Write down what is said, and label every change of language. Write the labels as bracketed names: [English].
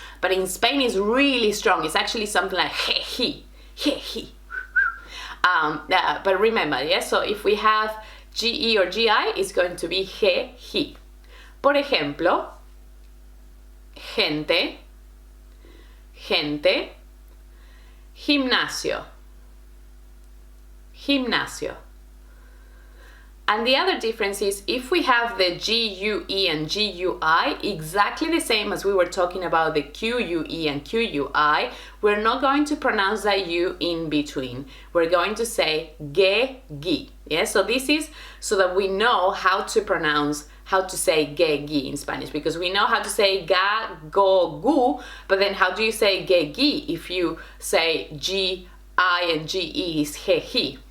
[English] But in Spain, it's really strong. It's actually something like he, he. But remember, yes, so if we have G-E or G-I, it's going to be G, he. [Spanish] Por ejemplo, gente, gente, gimnasio, gimnasio. [English] And the other difference is if we have the G-U-E and G-U-I, exactly the same as we were talking about the Q-U-E and Q-U-I, we're not going to pronounce that U in between. We're going to say ge, gi. Yes, so this is so that we know how to pronounce, how to say ge, gi in Spanish, because we know how to say ga, go, gu, but then how do you say ge, gi if you say G-I and G-E is he, he?